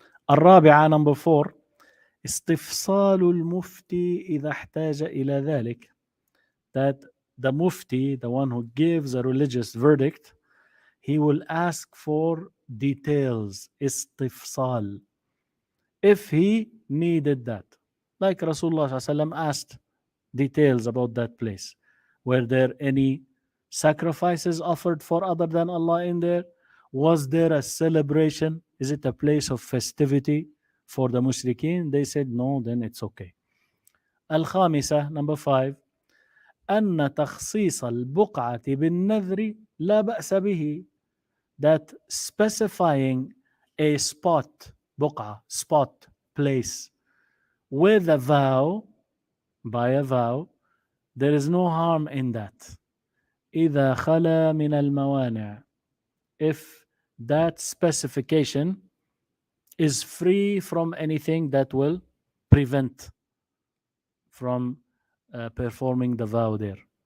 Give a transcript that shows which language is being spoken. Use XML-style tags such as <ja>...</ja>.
<ar>الرابعة</ar> <en>number 4</en> <ar>استفصال المفتي إذا احتاج إلى ذلك.</ar> <en>That the mufti, the one who gives a religious verdict, he will ask for details, استفصال, if he needed that. Like Rasulullah ﷺ asked details about that place. Were there any sacrifices offered for other than Allah in there? Was there a celebration? Is it a place of festivity for the mushrikeen? They said no, then it's okay.</en> <ar>الخامسة</ar> <en>number 5</en> <ar>أن تخصيص البقعة بالنذر لا بأس به.</ar> <en>That specifying a spot, بقعة, spot, place, with a vow, by a vow, there is no harm in that.</en> <ar>إذا خلا من الموانع,</ar> <en>if that specification is free from anything that will prevent from performing the vow there.</en>